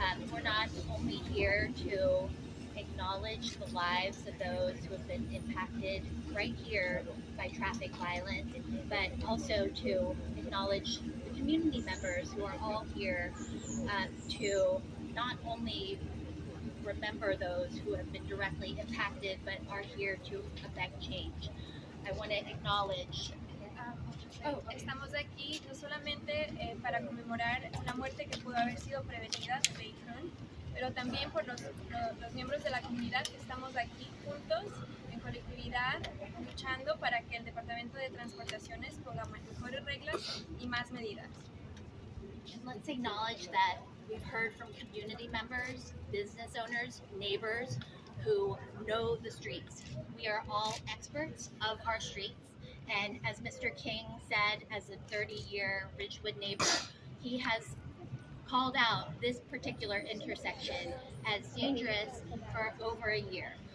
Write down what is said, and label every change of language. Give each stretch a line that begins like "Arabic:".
English: We're not only here to acknowledge the lives of those who have been impacted right here by traffic violence, but also to acknowledge the community members who are all here to not only remember those who have been directly impacted, but are here to affect change. I want to acknowledge.
Spanish: Estamos aquí no solamente para conmemorar la muerte que pudo haber sido prevenida de Tran, pero también por los miembros de la comunidad que estamos aquí juntos, en colectividad, luchando para que el Departamento de Transportaciones ponga mejores reglas y más medidas.
English: And let's acknowledge that we've heard from community members, business owners, neighbors who know the streets. We are all experts of our streets. And as Mr. King said, as a 30-year Ridgewood neighbor, he has called out this particular intersection as dangerous for over a year.